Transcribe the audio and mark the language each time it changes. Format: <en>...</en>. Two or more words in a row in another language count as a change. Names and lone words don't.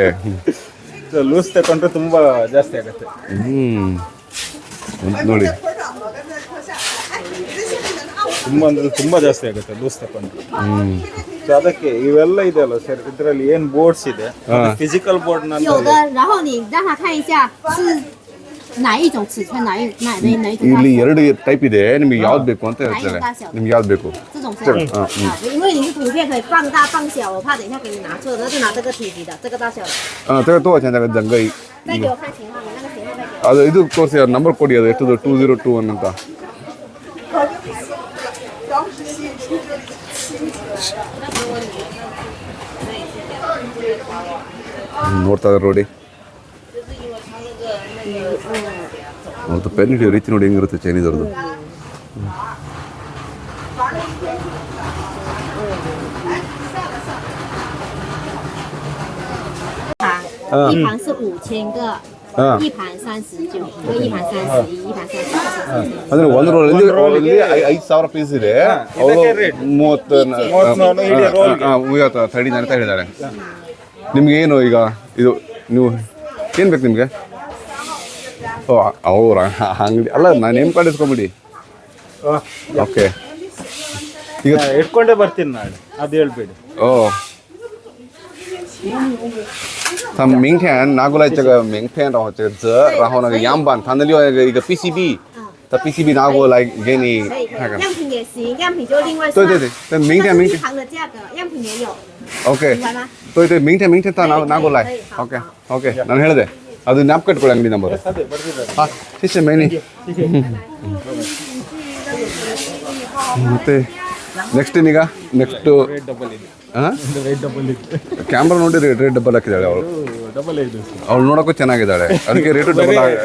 <kn>ಲೂಸ್ ತಗೊಂಡ್ರೆ ತುಂಬಾ ಜಾಸ್ತಿ ಆಗುತ್ತೆ. ನೋಡಿ ತುಂಬಾ ಜಾಸ್ತಿ ಆಗುತ್ತೆ ಲೂಸ್ ತಗೊಂಡ್ರೆ. ಅದಕ್ಕೆ ಇವೆಲ್ಲ ಇದೆ ಅಲ್ಲ ಸರ್, ಇದರಲ್ಲಿ ಏನ್ ಬೋರ್ಡ್ಸ್ ಇದೆ,</kn> <en>physical board</en> <zh>有的，然后你让他看一下是哪一种尺寸，哪一种</zh> <kn>ಇಲ್ಲಿ 2 ಟೈಪ್ ಇದೆ. ನಿಮಗೆ ಯಾವ್ದು ಬೇಕು ಅಂತ ಹೇಳ್ತಾರೆ. ನಿಮ್ಗೆ ಯಾವ್ದು ಬೇಕು?</kn> <zh>这种是因为你是图片可以放大放小，我怕等一下给你拿错，那就拿这个体积的，这个大小的。这个多少钱？这个整个再给我看型号，你那个型号再给我。</zh> <kn>ಅದು ಇದು ತೋರಿಸಿ, ಅದು ನಂಬರ್ ಕೊಡಿ. ಅದು ಎಷ್ಟು? 2021 ಅಂತ. ನೋಡ್ತಾ ಇದ್ದಾರೆ ನೋಡಿ. ಮತ್ತು ಪೆನ್ ಹಿಡಿಯೋ ರೀತಿ ನೋಡಿ ಹೆಂಗಿರುತ್ತೆ ಚೈನೀಸ್ ಅವ್ರದ್ದು.</kn> <zh>一盘是5000个，一盘39，一盘31，一盘32。</zh> <kn>ಅಂದ್ರೆ ಒಂದು ರೋಲಲ್ಲಿ 5,000 ಪೀಸ್ ಇದೆ. ಅವರು 30 30 ಅಂತ ಹೇಳಿದ್ದಾರೆ. ನಿಮ್ಗೆ ಏನು ಈಗ ಇದು ನೀವು ಏನು ಬೇಕು ನಿಮಗೆ? ಅವ್ರ ಅಂಗಡಿ ಅಲ್ಲ, ನಾನು</kn> <en>name card</en> <kn>ಇಸ್ಕೊಂಬಿಡಿ. ಓಕೆ. ಈಗ ಇಟ್ಕೊಂಡೇ ಬರ್ತೀನಿ ನಾಳೆ, ಅದು ಹೇಳ್ಬೇಡಿ.</kn> <zh>他明天拿过来这个名片，然后这个折，然后那个样板，他那里有一个 PCB，他 PCB 拿过来给你看看。样品也行，样品就另外算。对，明天一行的价格，样品也有。 OK。明白吗？对，明天他拿过来。</zh> <kn>OK，ನಾನು ಹೇಳಿದೆ ಅದು ಜ್ಞಾಪಕ ಇಟ್ಕೊಳ್ಳಿ ಅಂಗಡಿ ನಂಬರ್. ಹಾಂ, ಶಿಷ್ಯ ಮೇನಿ. ಮತ್ತೆ ನೆಕ್ಸ್ಟ್ ಏನೀಗ?</kn> <en>next camera</en> <kn>ನೋಡಿ</kn> <en>rate double</en> <kn>ಹಾಕಿದ್ದಾಳೆ ಅವಳು. ಅವಳು ನೋಡೋಕ್ಕೂ ಚೆನ್ನಾಗಿದ್ದಾಳೆ, ಅದಕ್ಕೆ</kn> <en>rate double.</en>